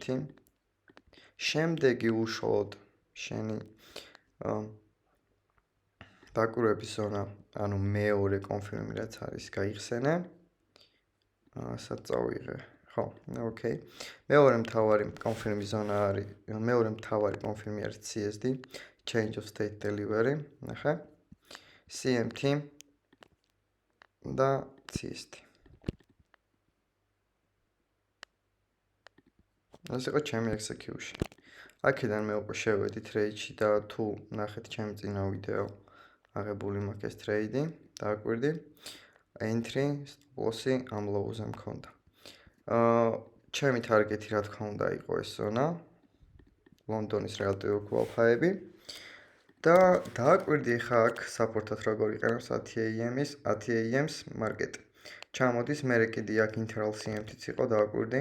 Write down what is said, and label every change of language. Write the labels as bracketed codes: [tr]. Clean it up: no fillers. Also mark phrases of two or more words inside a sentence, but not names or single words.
[ka] შემდეგი უშუალოდ შენი დაკვირვების ზონა, ანუ მეორე კონფირმი რაც არის, გაიხსენე. სად წავიღე? ხო, ოკეი. მეორე მთავარი კონფირმის ზონა არის, მეორე მთავარი კონფირმი არის CSD, [en] change of state delivery, [ka] ნახე. CMT და CSD. ეს იყო ჩემი execution. აქედან მე უკვე შევედი trade-ში და თუ ნახეთ ჩემი წინა ვიდეო აღებული მაქვს ეს trade-ი, დააკვირდი. Entry, stop-loss-ი ამ low-ზე მქონდა. ჩემი target-ი რა თქმა უნდა იყო ეს ზონა. ლონდონის [en] relative qualifier-ები. [ka] და დააკვირდი ხა აქ support-ად როგორ იყენებს 10 AM-ის market-ი. ჩამოდის მე კიდე აქ [en] internal CMT-ც [ka] იყო დააკვირდი.